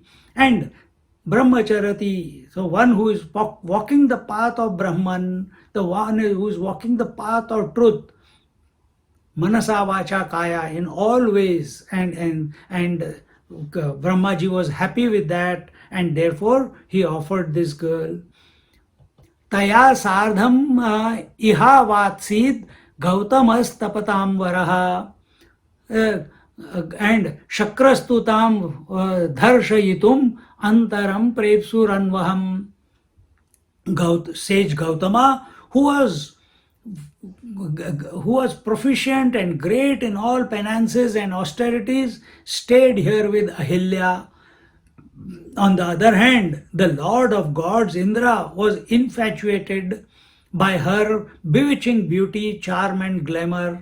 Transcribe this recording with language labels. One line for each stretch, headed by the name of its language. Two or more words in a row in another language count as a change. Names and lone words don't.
English: And Brahmacharati, so one who is walking the path of Brahman, the one who is walking the path of truth,
Sanskrit: Manasa Vacha Kaya,
English: in all ways, and Brahmaji was happy with that, and therefore he offered this girl.
Sanskrit: Taya sardham iha vatsid gautamas tapatam varaha and shakrastutam dharshayitum antaram prepsuranvaham.
English: Sage Gautama, who was proficient and great in all penances and austerities, stayed here with Ahilya. On the other hand, the Lord of gods, Indra, was infatuated by her bewitching beauty, charm, and glamour.